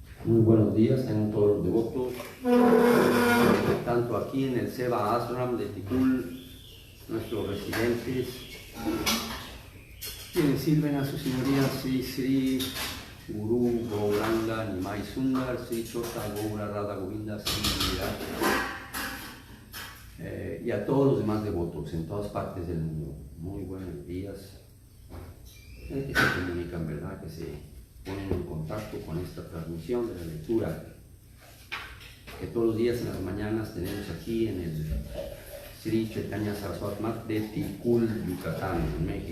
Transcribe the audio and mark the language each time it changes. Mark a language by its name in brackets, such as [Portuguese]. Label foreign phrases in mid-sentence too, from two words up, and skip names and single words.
[Spanish] Muy buenos días, tengan todos los devotos, tanto aquí en el Seva Ashram de Tikul, nuestros residentes, quienes sirven a su señoría Sri Sri Guru Gauranga Nimai Sundar, Sri Chota Gaura Radha Govinda Sri Virat, y a todos los demás devotos en todas partes del mundo. Muy buenos días. Que se comunican, ¿verdad? Que se ponen en contacto con esta transmisión de la lectura que todos los días en las mañanas tenemos aquí en el Sri Chaitanya Saraswati Math de Tikul, Yucatán, en México.